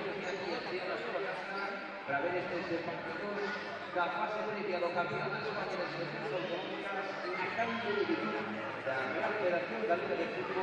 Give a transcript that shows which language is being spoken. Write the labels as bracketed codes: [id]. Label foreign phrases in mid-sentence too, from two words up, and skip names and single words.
[gl] para ver estos partidos da fase previa do Campeonato de España de Selecciones Autonómicas na cancha de Vilalba da Real Federación Galega de Fútbol.